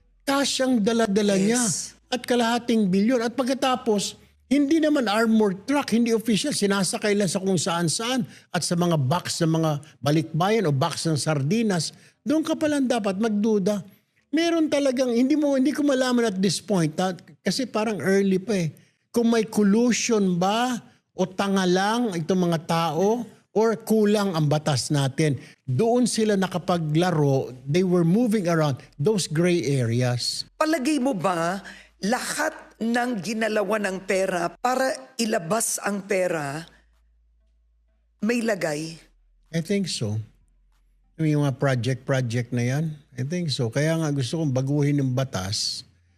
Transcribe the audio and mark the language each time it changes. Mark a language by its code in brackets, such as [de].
[tl] Cash ang dala-dala niya at kalahating bilyon. At pagkatapos, hindi naman armored truck, hindi official, sinasakay lang sa kung saan-saan at sa mga box ng mga balikbayan o box ng sardinas. Doon ka palang dapat magduda. Meron talagang, hindi ko malaman [en] at this point, [tl] kasi parang early pa eh. Kung may collusion ba o tanga lang itong mga tao or kulang ang batas natin. Doon sila nakapaglaro, [en] they were moving around those gray areas. [tl] Palagay mo ba, lahat ng ginalawan ng pera para ilabas ang pera, may lagay? [en] I think so. [tl] Yung mga project na yan, [en] I think so. [tl] Kaya nga gusto kong baguhin ng batas